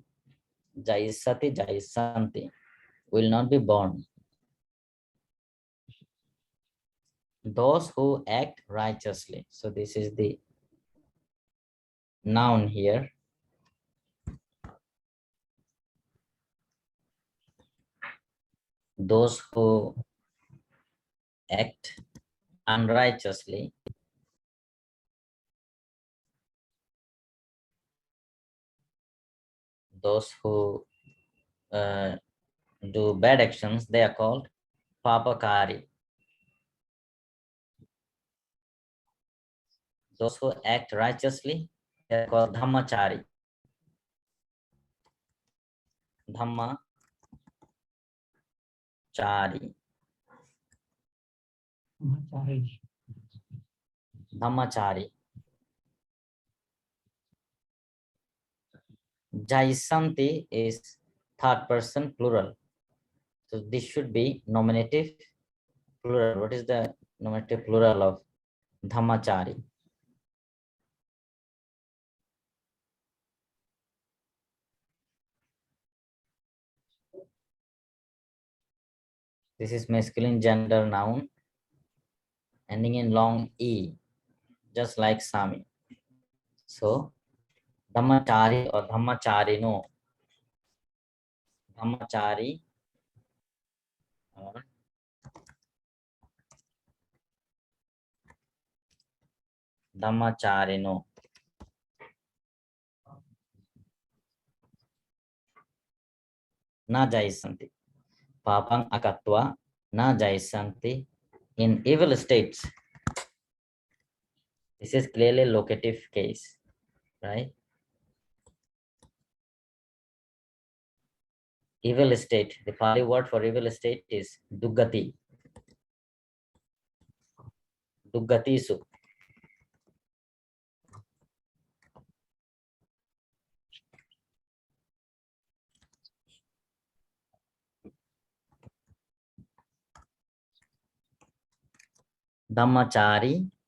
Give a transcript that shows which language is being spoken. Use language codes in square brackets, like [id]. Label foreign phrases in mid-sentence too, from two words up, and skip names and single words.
[pi] Jaisati, jaisanti. [en] Will not be born. Those who act righteously. So this is the noun here. Those who act unrighteously, those who do bad actions, they are called papakari. Those who act righteously, they are called dhammachari. Dhammachari. Dhammachari. Jaisanti is third person plural. So this should be nominative plural. What is the nominative plural of dhammachari? This is masculine gender noun ending in long E, just like Sami. So dhammachari or dhammacharino. Dhammachari or dhammacharino. [pi] Na jaisanti. Papang akatwa na jaisanti [en] in evil states. This is clearly locative case, right? Evil state. The Pali word for evil state is duggati. [pi] Duggatisu. [en] Dhammachari.